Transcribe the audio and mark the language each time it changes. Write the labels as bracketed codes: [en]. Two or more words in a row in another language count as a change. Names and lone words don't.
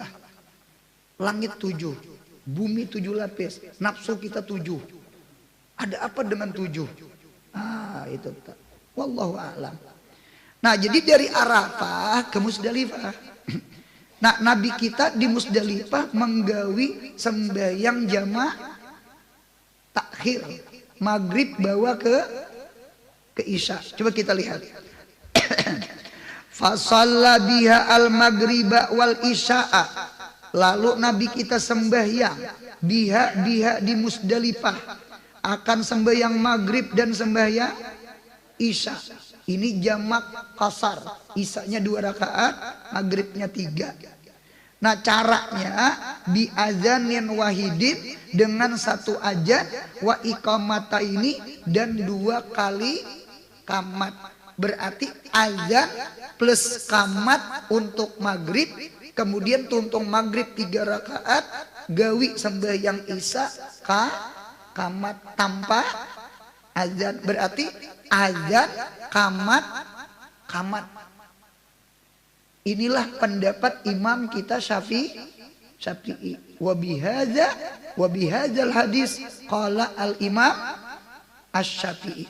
[id] Langit 7, bumi 7 lapis, nafsu kita 7. Ada apa dengan 7? Itu [ar] والله أعلم. [id] Nah, jadi dari Arafah ke Muzdalifah. [bjn] Nah, Nabi kita di Muzdalifah menggawi sembahyang jamaah takhir maghrib bawa ke Isya. Coba kita lihat. [ar] فصلى بها المغرب والعشاء [id] lalu Nabi kita sembahyang biha di Musdalifah, akan sembahyang maghrib dan sembahyang isya. Ini jamak qasar, isyanya 2 rakaat, maghribnya 3. Nah caranya [ar] بأذان واحد, [id] dengan 1 azan, [ar] وإقامة [id] ini, dan 2 kali qamat. [bjn] Berarti azan plus qamat untuk maghrib, kemudian tuntung maghrib 3 rakaat, gawi sembahyang isya qamat tanpa azan. [id] Berarti azan qamat. Inilah pendapat imam kita Syafi'i. [ar] وبهذا الحديث قال الإمام الشافعي.